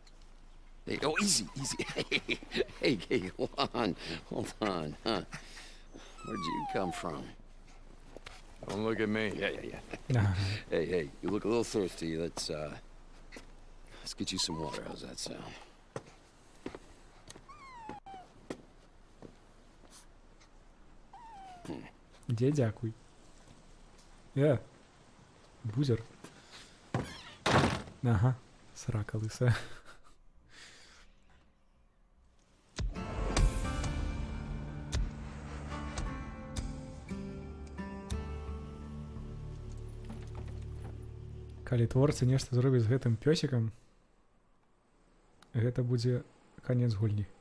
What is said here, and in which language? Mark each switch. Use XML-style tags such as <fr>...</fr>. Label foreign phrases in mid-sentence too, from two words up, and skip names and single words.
<en>Hey, oh, easy, easy. Hey, hold on. Huh? Where'd you come from? Don't look at me. Yeah. Hey, you look a little thirsty. Let's get you some water. How's that sound?</en> <be>Дзе дзякуй. Бузер. Ага, срака лысая. Калі творцы нешта зробіць з гэтым пёсікам, гэта будзе канец гульні.</be>